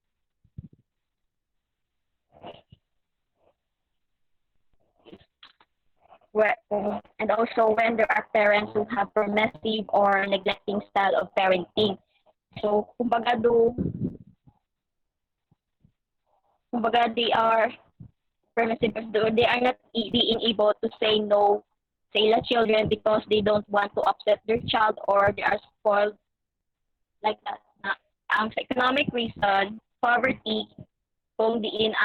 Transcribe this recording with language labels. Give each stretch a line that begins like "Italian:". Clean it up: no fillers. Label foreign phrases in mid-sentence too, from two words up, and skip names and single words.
English: And also when there are parents who have permissive or neglecting style of parenting. So kumbaga they are permissive because they are not being able to say no
Cebuano: sa ilang
English: children because they don't want to upset their child or they are spoiled like that.
Cebuano: Ang sa
English: economic reason,
Cebuano: poverty, kung diin ang mga tao may nga dako pamilya nga
Filipino: hindi nila
Cebuano: masagod,